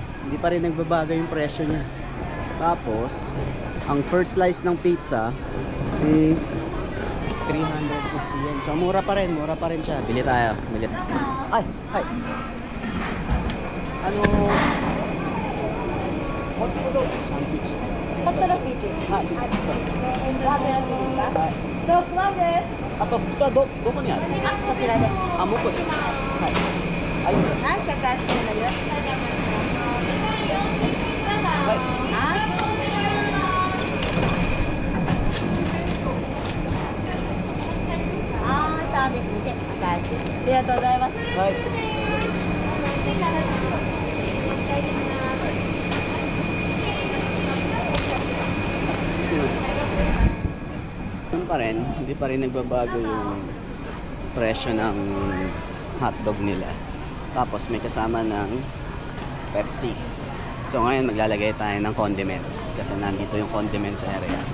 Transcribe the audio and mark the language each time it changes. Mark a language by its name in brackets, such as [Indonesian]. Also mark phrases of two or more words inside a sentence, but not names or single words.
[Filipino] Hindi pa rin nagbabago yung presyo niya. Tapos, ang [English] first slice [Filipino] ng pizza is 350 yen. So, mura pa rin siya. Bili tayo. Bili. Ay! Ay! Ano? What po daw? Sandwich. [Japanese] ホットラピーチ。はい。ホットラピーチか。ドッグワンです。あと、蓋どこにある？あ、そちらで。あ、向こうです。はい。ありがとうございます。はい、180になります。はい。はい、ターミックにてお返し。ありがとうございます。 [Filipino] はい。Pa rin, hindi pa rin nagbabago yung presyo ng hotdog nila. Tapos may kasama ng Pepsi. So ngayon maglalagay tayo ng condiments kasi nandito yung [English] condiments area.